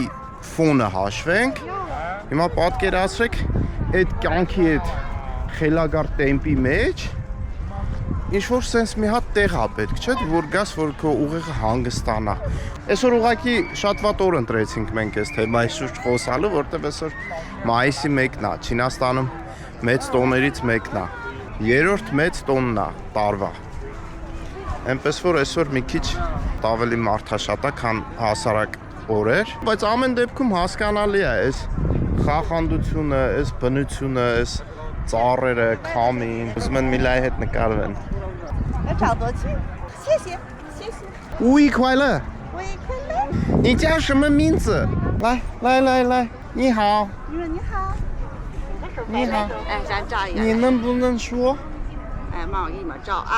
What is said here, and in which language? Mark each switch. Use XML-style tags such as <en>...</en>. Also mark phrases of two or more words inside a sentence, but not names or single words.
<hy>ֆոնը հաշվենք։ Հիմա պատկերացրեք այդ կյանքի այդ խելագար տեմպի մեջ ինչ-որ սենց մի հատ տեղ է պետք, չէ՞, որ գաս, որ քո ուղեղը հանգստանա։ Այսօր ուղղակի շատ վատ օր ընտրեցինք մենք այս թեմայի շուրջ խոսալու, որտեղ այսօր մայիսի 1-ն է, Չինաստանում մեծ տոներից մեկն է։ Երրորդ մեծ տոնն է տարվա։ Էնպես որ այսօր մի քիչ ավելի մարդաշատ է, քան հասարակ օրեր, բայց ամեն դեպքում հասկանալի է այս խախանդությունը, այս բնությունը, այս ծառերը, քամին, ուզում են միլայի հետ նկարվեն։</hy> <zh>找多去，谢谢，谢谢。五一快乐！我也快乐。你叫什么名字？来，你好，你说你好，你好，哎，咱照一个。你能不能说？哎，妈，我给你们照啊。</zh>